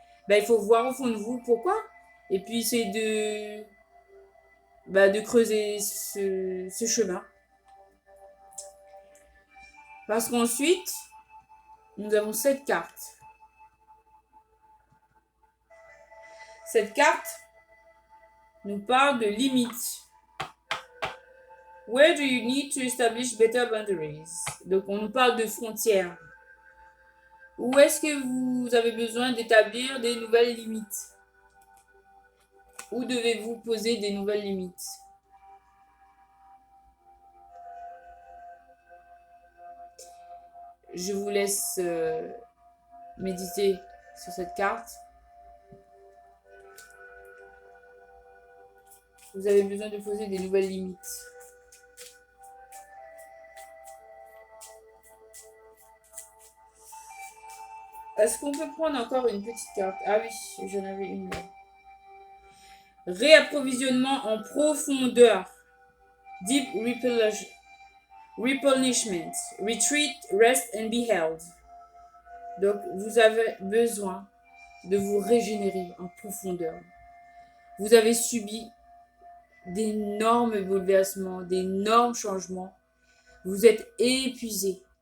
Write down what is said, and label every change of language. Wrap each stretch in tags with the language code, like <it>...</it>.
<fr>Ben, il faut voir au fond de vous pourquoi. Et puis, c'est de creuser ce chemin. Parce qu'ensuite, nous avons cette carte. Cette carte nous parle de limites.</fr> <en>Where do you need to establish better boundaries?</en> <fr>Donc, on nous parle de frontières. Où est-ce que vous avez besoin d'établir des nouvelles limites? Où devez-vous poser des nouvelles limites? Je vous laisse méditer sur cette carte. Vous avez besoin de poser des nouvelles limites. Est-ce qu'on peut prendre encore une petite carte? Ah oui, j'en avais une là. Réapprovisionnement en profondeur.</fr> <en>Deep replenishment. Retreat, rest and be held.</en> <fr>Donc, vous avez besoin de vous régénérer en profondeur. Vous avez subi d'énormes bouleversements, d'énormes changements. Vous êtes épuisé.</fr>